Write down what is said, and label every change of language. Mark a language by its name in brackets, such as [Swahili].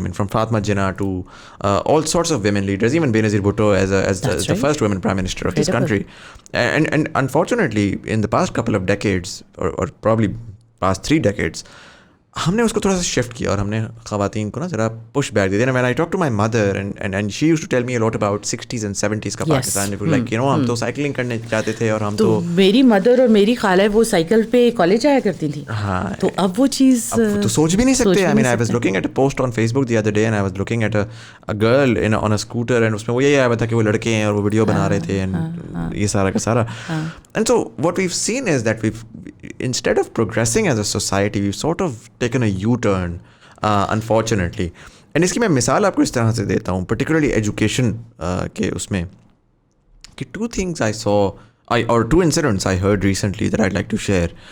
[English] I mean, from Fatma Jinnah to all sorts of women leaders, even Benazir Bhutto as the first women prime minister of this country. And unfortunately, in the past couple of decades, or probably past 3 decades, [Urdu] ہم نے اس کو تھوڑا سا shift کیا اور ہم نے خواتین کو نا ذرا پش بیک دے دیا. [English] when I talk to my mother and she used to tell me a lot about 60s and 70s [Urdu] کا پاکستان, لائک ہم تو سائیکلنگ کرنے جاتے تھے, اور ہم تو میری مدر اور میری خالہ وہ سائیکل پہ کالج آیا کرتی تھی. ہاں, تو اب وہ چیز تو سوچ بھی نہیں سکتے. [English] I mean I was looking at a post on Facebook the other day and I was looking at a girl on a scooter, and [Urdu] اس میں وہ یہی آیا ہوا تھا کہ وہ لڑکے ہیں اور وہ ویڈیو بنا رہے تھے, [English] and [Urdu] یہ سارا کا سارا. [English] And so what we've seen is that we've instead of progressing as a society, we've sort of taken a U-turn, unfortunately. And [Urdu] اس کی میں مثال آپ کو اس طرح سے دیتا ہوں, [English] particularly education کے اس میں, کہ 2 things I saw, or 2 incidents I heard recently that I'd like to share.